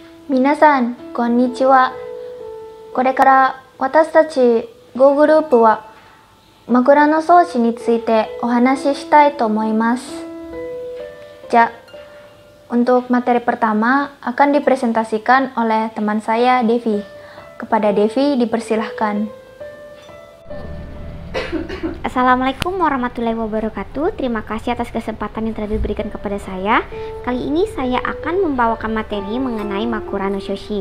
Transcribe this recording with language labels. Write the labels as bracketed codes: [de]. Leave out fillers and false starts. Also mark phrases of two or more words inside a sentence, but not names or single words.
[ja] 皆さん、こんにちは。これから私たちGoグループは枕草子についてお話ししたいと思います。 [id] Ja, untuk materi pertama akan dipresentasikan oleh teman saya Devi. Kepada Devi dipersilahkan. [ar] السلام عليكم ورحمة الله وبركاته. [id] Terima kasih atas kesempatan yang telah diberikan kepada saya. Kali ini saya akan membawakan materi mengenai Makura no Shoshi.